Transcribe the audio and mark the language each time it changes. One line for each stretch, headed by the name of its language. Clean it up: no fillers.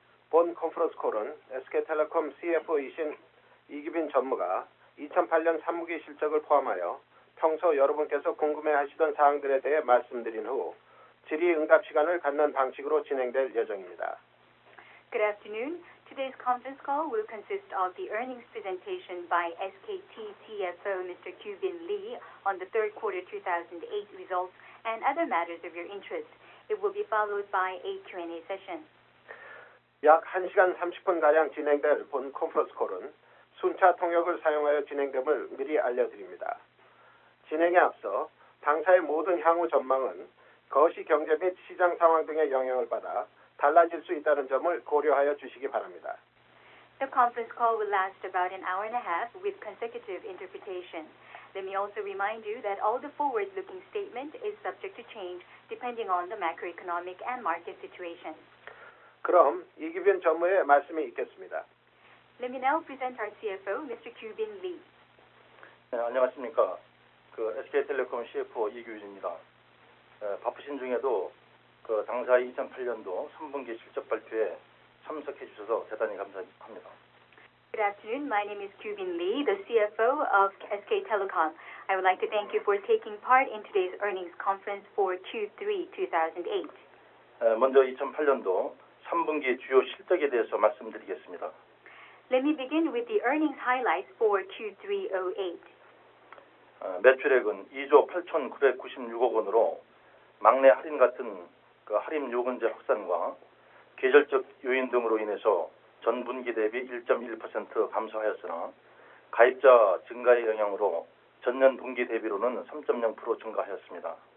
Korean: 본 컨퍼런스 콜은 SK텔레콤 CFO이신 이규빈 전무가 2008년 3분기 실적을 포함하여 평소 여러분께서 궁금해하시던 사항들에 대해 말씀드린 후 질의응답 시간을 갖는 방식으로 진행될 예정입니다.
English: Good afternoon. Today's conference call will consist of the earnings presentation by SKT CFO Mr. Kyu-bin Lee on the third quarter 2008 results and other matters of your interest. It will be followed by a Q&A session.
Korean: 약 1시간 30분가량 진행될 본 컨퍼런스 콜은 순차 통역을 사용하여 진행됨을 미리 알려드립니다. 진행에 앞서 당사의 모든 향후 전망은 거시 경제 및 시장 상황 등의 영향을 받아 달라질 수 있다는 점을 고려하여 주시기 바랍니다.
English: The conference call will last about an hour and a half with consecutive interpretation. Let me also remind you that all the forward-looking statement is subject to change depending on the macroeconomic and market situation.
Korean: 그럼 이규빈 전무의 말씀이 있겠습니다.
English: Let me now present our CFO, Mr. Kyu-bin Lee.
Korean: 네, 안녕하십니까. SK텔레콤 CFO 이규빈입니다. 바쁘신 중에도 당사의 2008년도 3분기 실적 발표에 참석해 주셔서 대단히 감사합니다.
English: Good afternoon. My name is Kyu-bin Lee, the CFO of SK Telecom. I would like to thank you for taking part in today's earnings conference for Q3 2008.
Korean: 먼저 2008년도 3분기 주요 실적에 대해서 말씀드리겠습니다.
English: Let me begin with the earnings highlights for Q3 08.
Korean: 매출액은 2조 8,996억 원으로 막내 할인 같은 할인 요금제 확산과 계절적 요인 등으로 인해서 전분기 대비 1.1% 감소하였으나 가입자 증가의 영향으로 전년 동기 대비로는 3.0% 증가하였습니다.